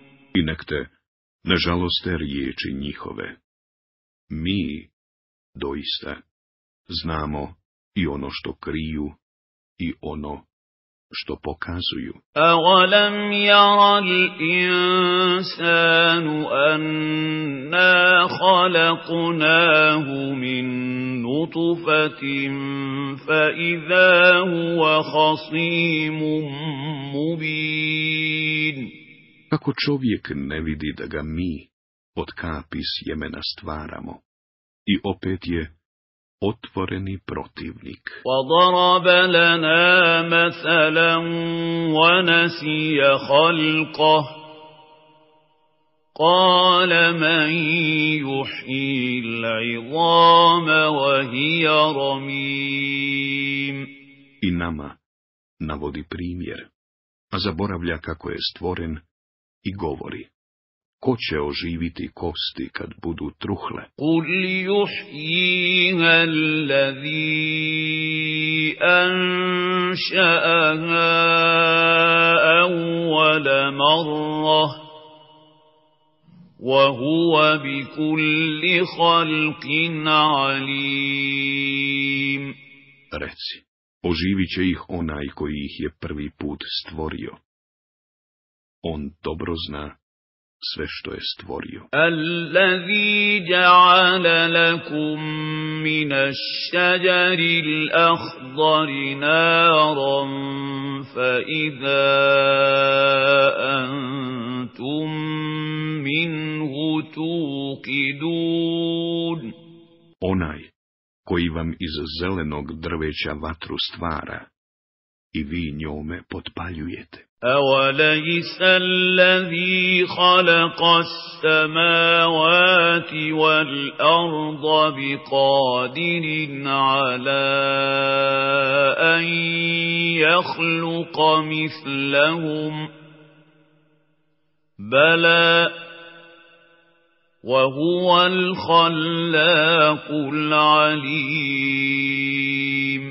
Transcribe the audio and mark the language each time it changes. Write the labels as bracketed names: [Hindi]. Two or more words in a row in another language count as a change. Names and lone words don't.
[Bosnian] I nek te ne žaloste riječi njihove. Mi, doista, znamo i ono što kriju i ono što pokazuju. [Arabic] أَوَلَمْ يَرَ الْإِنسَانُ أَنَّا خَلَقْنَاهُ مِن نُّطْفَةٍ فَإِذَا هُوَ خَصِيمٌ مُّبِينٌ. [Bosnian] Kako čovjek ne vidi da ga mi od kapi sjemena stvaramo i opet je otvoreni protivnik. [Arabic] وَضَرَبَ لَنَا مَثَلًا وَنَسِيَ خَلْقَهُ قال من يحيي العظام وهي رميم. [Bosnian] I nama navodi primjer, a zaboravlja kako je stvoren i govori: ko će oživiti kosti kad budu truhle? [Arabic] قل يحييها الذي أنشأها أول مرة وهو بكل خلق عليم. [Bosnian] Reci, oživit će ih onaj koji ih je prvi put stvorio. On dobro zna sve što je stvorio. [Arabic] الذي جعل لكم من الشجر الأخضر نارا فإذا أنتم منه توقدون. [Bosnian] Onaj koji vam iz zelenog drveća vatru stvara i vi njome potpaljujete. [Arabic] أوليس الذي خلق السماوات والأرض بقادر على أن يخلق مثلهم بلى وهو الخلاق العليم.